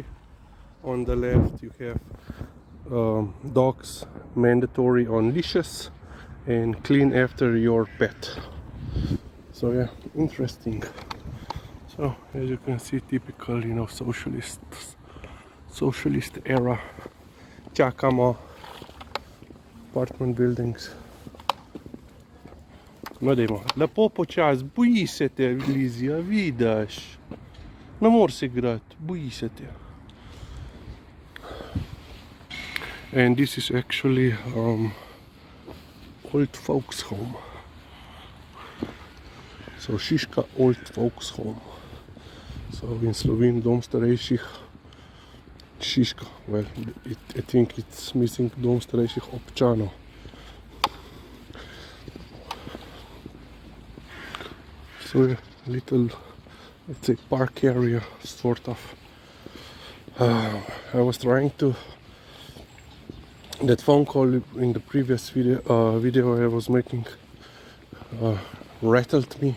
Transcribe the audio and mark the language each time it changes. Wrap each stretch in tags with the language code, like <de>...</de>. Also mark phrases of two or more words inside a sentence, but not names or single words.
<en>On the left you have dogs mandatory on leashes and clean after your pet. So yeah, interesting. So as you can see, typical, you know, socialist era Giacomo apartment buildings.</en> <sl>Vedemo, lepo počas, boji se te, Lizija, vidiš. Ne moreš se igrati, boji se te.</sl> <en>And this is actually old folks home. So Šiška old folks home. So in Slovene</en> <sl>dom starejših Šiška.</sl> <en>Well, I think it's missing</en> <sl>dom starejših občanov.</sl> <en>So a little, let's say, park area, sort of. I was trying to. That phone call in the previous video I was making rattled me.</en>